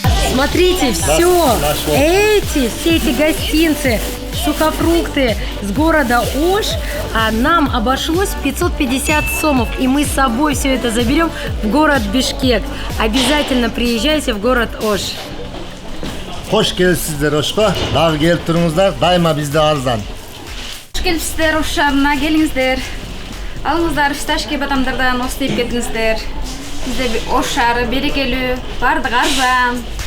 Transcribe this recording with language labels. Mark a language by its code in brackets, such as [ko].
[ru] Смотрите, все эти гостинцы, сухофрукты с города Ош, нам обошлось в 550 сомов, и мы с собой все это заберем в город Бишкек. Обязательно приезжайте в город Ош. [ky] Кош келипсиздер Ошко. Дагы келип туруңуздар, дайыма бизде арзан. Hoş gelipsizler Oş şаарына, келиңиздер. Алыңыздар фисташки бадамдардан остойп кетиңиздер. Бизде Ош шаары берекелүү, бардыгы арзан.